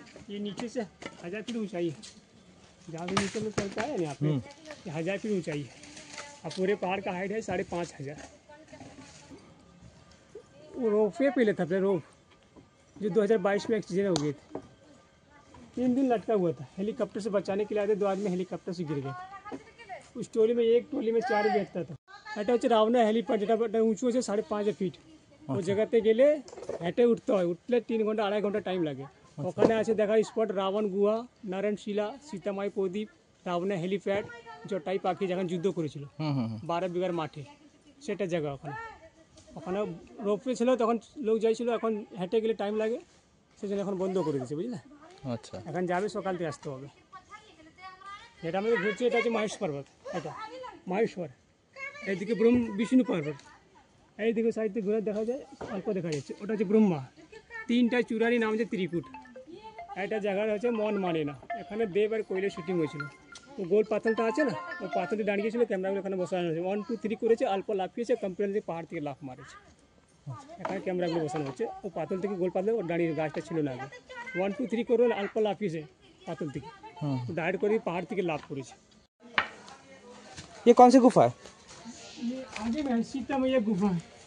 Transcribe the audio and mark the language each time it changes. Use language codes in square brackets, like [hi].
[hi] ये नीचे से 1000 फीट ऊंचाई है, जहाँ से नीचे में चलता है यहाँ पे 1000 फीट ऊंचाई है, और पूरे पहाड़ का हाइट है 5500। वो रोप वे पहले था, अपने रोप जो 2022 में एक्सीडेंट हो गए थे, 3 दिन लटका हुआ था। हेलीकॉप्टर से बचाने के लिए आए थे, 2 आदमी हेलीकॉप्टर से गिर गए। उस टोली में एक टोली में 4 बैठता था। [bn] এটা হচ্ছে রাওনা হেলিপ্যাড, যেটা উঁচু আছে 5.5 ফিট। ওই জায়গাতে গেলে হেঁটে উঠতে হয়, উঠলে 3 ঘন্টা 2.5 ঘন্টা টাইম লাগে। ওখানে আছে দেখার স্পট রাবণ গুহা, নারায়ণশিলা, সীতামাই প্রদীপ, রাবণা হেলিপ্যাড, জটায়ু পাখি যখন যুদ্ধ করেছিল 12 বিঘার মাঠে, সেটা জায়গা ওখানে। ওখানে রোপওয়ে ছিল, তখন লোক যাইছিল, এখন হেঁটে গেলে টাইম লাগে, সেজন্য এখন বন্ধ করে দিয়েছে, বুঝলে। আচ্ছা, এখন যাবে সকাল থেকে আসতে হবে। যেটা আমাদের ঘুরছে এটা হচ্ছে মহেশ পর্বত, এটা মহেশ্বর, এইদিকে বিষ্ণু পর্বত, এইদিকে সাইড থেকে ঘুরে দেখা যায়, অল্প দেখা যাচ্ছে, ওটা হচ্ছে ব্রহ্মা। 3টা চূড়ারই নাম হচ্ছে ত্রিকুট। একটা জায়গা হচ্ছে মন মানে না, এখানে দেব আর কোয়েলের শুটিং হয়েছিল। ও গোল পাথরটা আছে না, ও পাথরটি দাঁড়িয়েছিল, ক্যামেরাগুলো এখানে বসানো হয়েছে। 1 2 3 করেছে, অল্প লাফিয়েছে, কম্পিউটার পাহাড় থেকে লাফ মারেছে। এখানে ক্যামেরাগুলো বসানো হচ্ছে। ও পাথর থেকে গোল পাথর, ও দাঁড়িয়ে, গাছটা ছিল না আগে। 1 2 3 করে অল্প লাফিয়েছে পাথর থেকে, ডাইরেক্ট করে পাহাড় থেকে লাফ করেছে। [hi] ये कौन सी गुफा है? ये आगे में सीता मैया गुफा है।